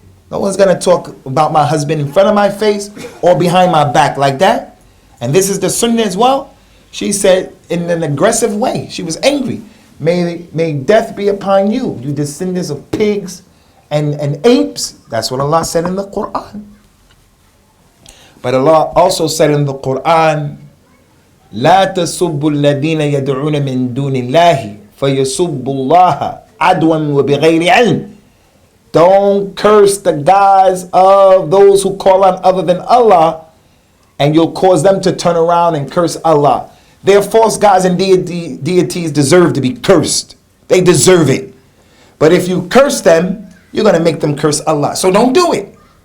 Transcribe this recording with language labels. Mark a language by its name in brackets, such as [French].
[English] No one's going to talk about my husband in front of my face or behind my back like that. And this is the sunnah as well. She said in an aggressive way. She was angry. May death be upon you, you descendants of pigs and apes. That's what Allah said in the Quran. But Allah also said in the Quran, [Arabic] لا تسبوا الذين يدعون من دون الله فيسبوا الله عدوا وبغير علم. [English] Don't curse the gods of those who call on other than Allah, and you'll cause them to turn around and curse Allah. Their false gods and deities deserve to be cursed. They deserve it. But if you curse them, you're going to make them curse Allah. So don't do it.